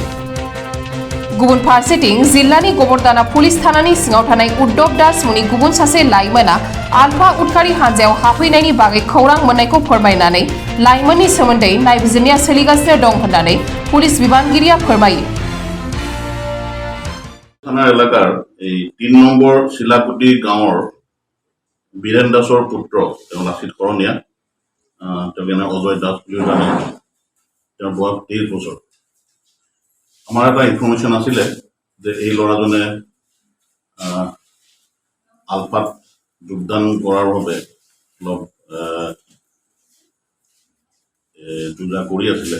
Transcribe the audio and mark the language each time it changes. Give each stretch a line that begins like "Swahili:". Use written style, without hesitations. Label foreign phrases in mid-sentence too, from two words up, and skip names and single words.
Bodo: गुबुन फारसेथिं जिल्लानि गबरदाना पुलिस थानानि सिङाव थानाय उद्धव दास मुंनि गुबुन सासे लाइमोना आल्फा उदखारि हानजायाव हाबफैनायनि बागै खौरां मोननायखौ फोरमायनानै लाइमोननि सोमोन्दै नायबिजिरनाया सोलिगासिनो दं होननानै पुलिस बिबानगिरिया फोरमायो।
Assamese: থানা এলাকার এই ৩ নম্বৰ শিলাকুটি গাঁৱৰ বীৰেন দাসৰ পুত্ৰ তেওঁ লাচিত কৰণীয়া তেওঁ অজয় দাস বুলি জানে তেওঁৰ বয়স 23 বছৰ। আমাৰ এটা ইনফৰমেশ্যন আছিলে যে এই ল'ৰাজনে আলফাত যোগদান কৰাৰ বাবে অলপ যোজা কৰি আছিলে।